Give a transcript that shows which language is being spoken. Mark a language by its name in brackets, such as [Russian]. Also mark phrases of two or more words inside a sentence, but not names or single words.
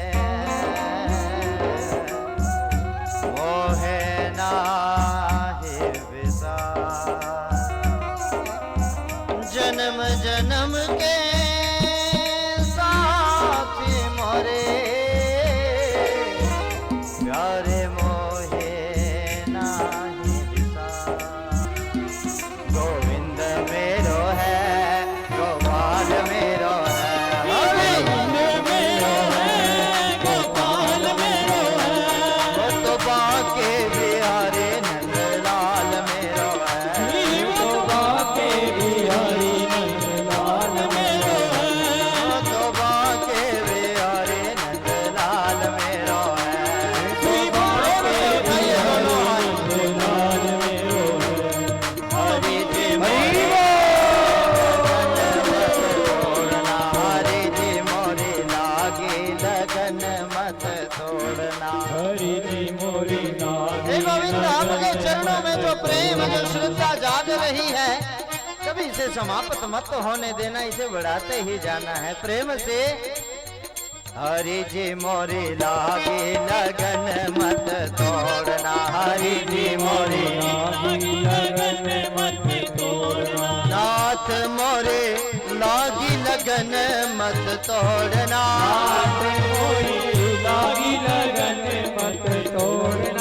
[Braj] मोहे नाहि विसार जन्म जन्म के साथ मोरे प्यारे मोहे नाहि विसार गोविंद मेरो है गोपाल मेरो है मेरो है गोपाल मेरो है वो तो बाके बिहारी नंदलाल मेरो है तो बाके बिहारी नंदलाल मेरो है वो तो बाके बिहारी नंदलाल मेरो है नंदलाल मेरो है हरि जी मोरे तोड़ना हरि जी मोरे लागे लगन मत तोड़ना हरि जी मोरी [Hindi] हे गोविंद आपके चरणों में जो प्रेम जो श्रद्धा जाग रही है कभी इसे समाप्त मत होने देना इसे बढ़ाते ही जाना है प्रेम से [Braj] हरि जी मोरे लागे लगन मत तोड़ना हरि जी मोरे लगन मत तोड़ना नाथ मोरे लागी लगन मत तोड़ना मोरी लागी लगन मत तोड़ना